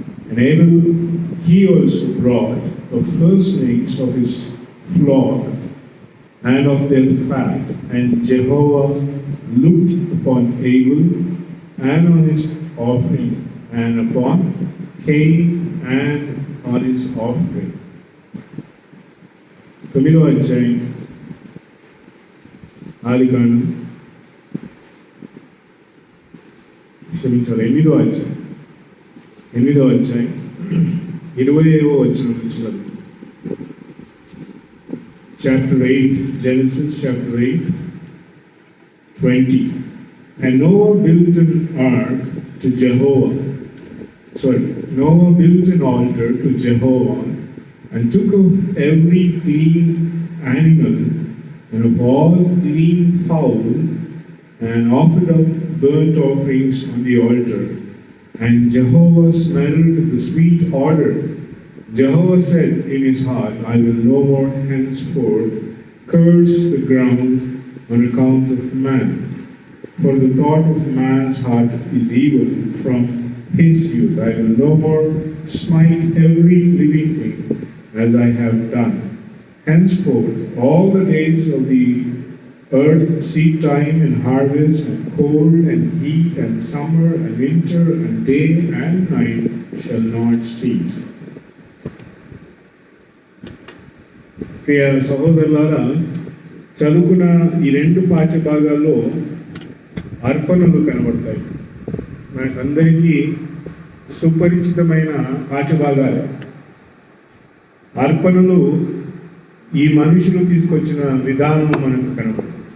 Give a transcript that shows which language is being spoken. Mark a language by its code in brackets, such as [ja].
[en] And Abel he also brought of firstlings of his flock and of their fat. And Jehovah looked upon Abel and on his offering, and upon Cain and on his offering. [te] 9వ అధ్యాయం ఆదికాండం, క్షమించాలి 8వ అధ్యాయం 20వ వచనం నుంచి [en] chapter 8, Genesis chapter 8, 20. And Noah built an ark to Jehovah. Noah built an altar to Jehovah, and took of every clean animal and of all clean fowl, and offered up burnt offerings on the altar. And Jehovah smelled the sweet odor. Jehovah said in his heart, I will no more henceforth curse the ground on account of man, for the thought of man's heart is evil from his youth. I will no more smite every living thing as I have done. Henceforth all the days of the earth, seed time and harvest, and cold and heat, and summer and winter, and day and night shall not cease. [te] ప్రియ సహోదరులారా, చదువుకున్న ఈ రెండు పాఠ్య భాగాల్లో అర్పణలు కనబడతాయి. మనకందరికీ సుపరిచితమైన పాఠ్యభాగాలు. అర్పణలు ఈ మనుషులు తీసుకొచ్చిన విధానం మనకు కనబడుతుంది.